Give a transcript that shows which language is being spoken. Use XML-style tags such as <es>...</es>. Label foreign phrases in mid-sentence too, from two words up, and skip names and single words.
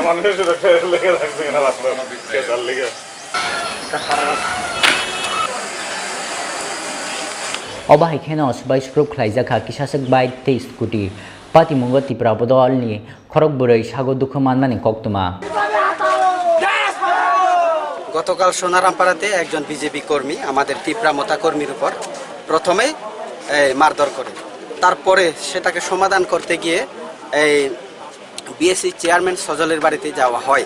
<trp>Oba haikeno sabai group khlaijaka kisasak bike te scooty pati mungo ti prabodol ni khorok burai sago dukhumanmani koktuma</trp> <bn>গতকাল সোনারামপাড়াতে একজন বিজেপি কর্মী আমাদের তীব্রামতা কর্মীর উপর প্রথমে মারধর করে তারপরে সেটাকে সমাধান করতে গিয়ে এই বিএসসি চেয়ারম্যান সজলের বাড়িতে যাওয়া হয়</bn>